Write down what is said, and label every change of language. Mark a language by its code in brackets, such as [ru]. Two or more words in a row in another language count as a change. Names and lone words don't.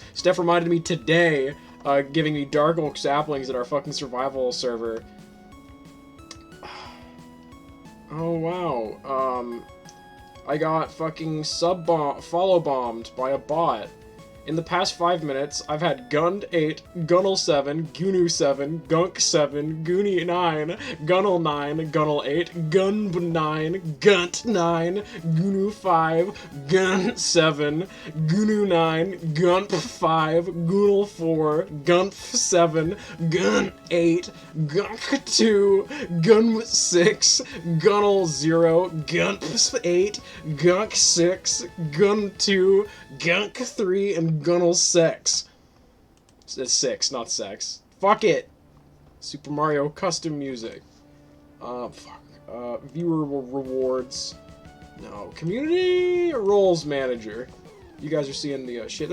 [en] Steph reminded me today, giving me Dark Oak Saplings at our fucking survival server. Oh, wow. I got fucking follow bombed by a bot. In the past 5 minutes, I've had Gund 8, Gunnel 7, Gunu 7, Gunk 7, Goonie 9, Gunnel 9, Gunnel 8, Gunb 9, Gunt 9, Gunu 5, Gun 7, Gunu 9, Gump 5, Goonel 4, Gump 7, Gun 8, Gunk 2, Gun 6, Gunnel 0, Gump 8, Gunk 6, Gun 2, Gunk 3, and Gunnel 6. It's 6, not sex. Fuck it! Super Mario custom music. Fuck. Viewer rewards. No. Community roles manager. You guys are seeing the shit.